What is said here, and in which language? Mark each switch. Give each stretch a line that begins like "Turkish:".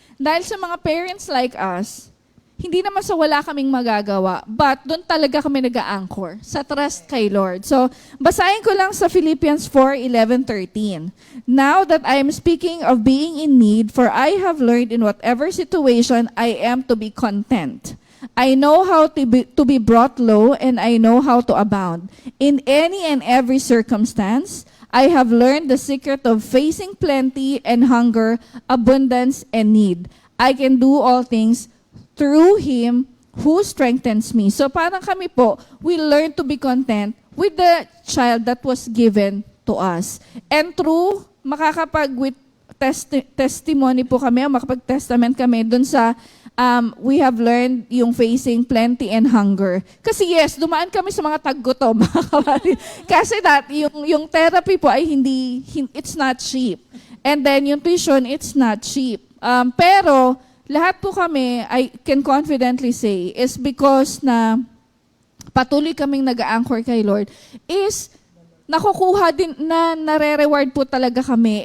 Filipino: Dahil sa mga parents like us, hindi naman sa wala kaming magagawa, but doon talaga kami nag-a-anchor sa trust kay Lord. So, basahin ko lang sa Philippians 4:11-13.
English: Now that I am speaking of being in need, for I have learned in whatever situation I am to be content. I know how to be brought low, and I know how to abound. In any and every circumstance, I have learned the secret of facing plenty and hunger, abundance and need. I can do all things through Him who strengthens me.
Filipino: So parang kami po,
English: we learn to be content with the child that was given to us.
Filipino: And through, with testimony po kami, makapag-testament kami dun sa we have learned yung facing plenty and hunger. Kasi yes, dumaan kami sa mga taggutom, mga kapatid. Kasi yung therapy po ay it's not cheap.
English: And then yung tuition, it's not cheap.
Filipino: Pero lahat po kami, I can confidently say, is because na patuloy kaming nag-a-anchor kay Lord, is nakukuha din, nare-reward po talaga kami.